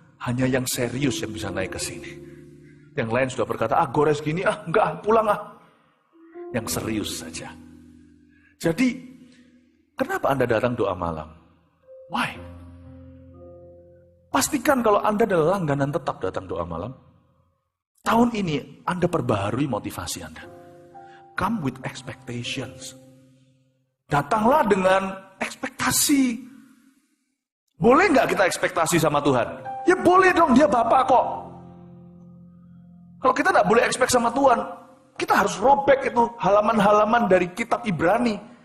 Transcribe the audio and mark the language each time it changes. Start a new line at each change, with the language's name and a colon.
Indonesian: Hanya yang serius yang bisa naik ke sini. Yang lain sudah berkata, gores gini, enggak, pulang Yang serius saja. Jadi, kenapa Anda datang doa malam?
English: Why?
Indonesian: Pastikan kalau Anda adalah langganan tetap datang doa malam. Tahun ini Anda perbaharui motivasi Anda.
English: Come with expectations.
Indonesian: Datanglah dengan ekspektasi. Boleh nggak kita ekspektasi sama Tuhan? Ya boleh dong, dia Bapak kok. Kalau kita nggak boleh ekspek sama Tuhan, kita harus robek itu halaman-halaman dari kitab Ibrani.